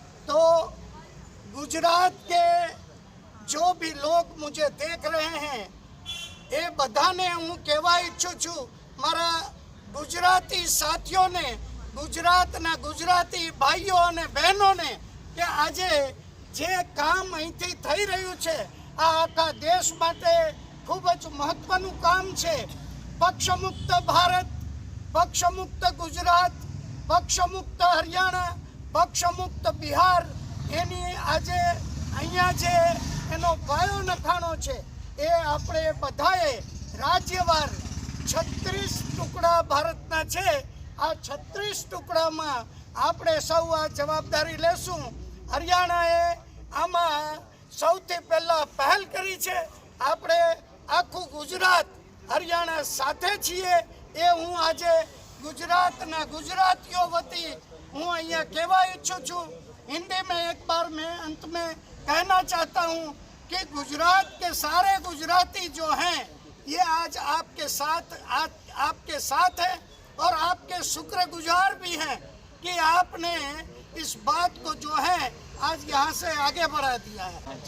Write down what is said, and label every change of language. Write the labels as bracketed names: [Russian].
[Hindi] तो गुजरात के जो भी लोग मुझे देख रहे हैं, [Gujarati] ये बधाने हूँ कहवा इच्छुं छूं मारा गुजराती साथियों ने, गुजरातना गुजराती भाईओ અને બહેનોને, કે આજે જે કામ અહીંથી થઈ રહ્યું છે આ આખા દેશ માટે ખૂબ જ મહત્વનું કામ છે। પક્ષમુક્ત ભારત, પક્ષમુક્ત ગુજરાત, પક્ષમુક્ત હરિયાણા, પક્ષમુક્ત બિહાર, એની આજે અહીંયા જે એનો પાયો નખાણો છે, એ આપણે બધાએ રાજ્યવાર 36 ટુકડા ભારતના છે, આ 36 ટુકડામાં આપણે સૌ આ જવાબદારી લેશું। હરિયાણાએ આમાં સૌથી પહેલા પહેલ કરી છે। આપણે આખું ગુજરાત હરિયાણા સાથે છીએ, એ હું આજે ગુજરાતના ગુજરાતીઓ વતી હું અહીંયા કહેવા ઈચ્છું છું। [Hindi] हिंदी में एक बार मैं अंत में कहना चाहता हूँ कि गुजरात के सारे गुजराती जो हैं, ये आज आपके साथ है और आपके शुक्रगुजार भी हैं कि आपने इस बात को जो है आज यहाँ से आगे बढ़ा दिया है।